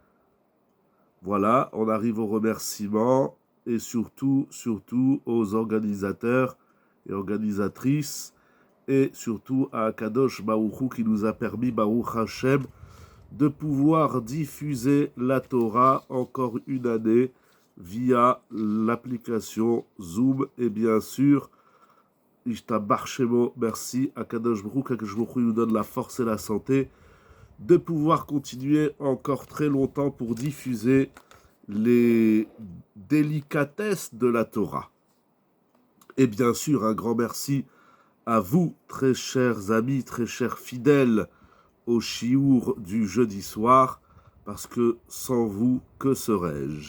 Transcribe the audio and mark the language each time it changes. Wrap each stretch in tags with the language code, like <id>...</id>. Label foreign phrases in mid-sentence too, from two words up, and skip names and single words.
<fr>Voilà, on arrive aux remerciements et surtout aux organisateurs et organisatrices et surtout à</fr> <he>הקדוש ברוך</he> <fr>Hu qui nous a permis,</fr> <he>ברוך השם,</he> <fr>de pouvoir diffuser la Torah encore une année via l'application Zoom et bien sûr,</fr> <he>ישתבח שמו,</he> <fr>merci</fr> <he>הקדוש ברוך הוא, הקדוש ברוך הוא</he> <fr>nous donne la force et la santé de pouvoir continuer encore très longtemps pour diffuser les délicatesses de la Torah. Et bien sûr, un grand merci à vous, très chers amis, très chers fidèles au chiour du jeudi soir, parce que sans vous, que serais-je?</fr>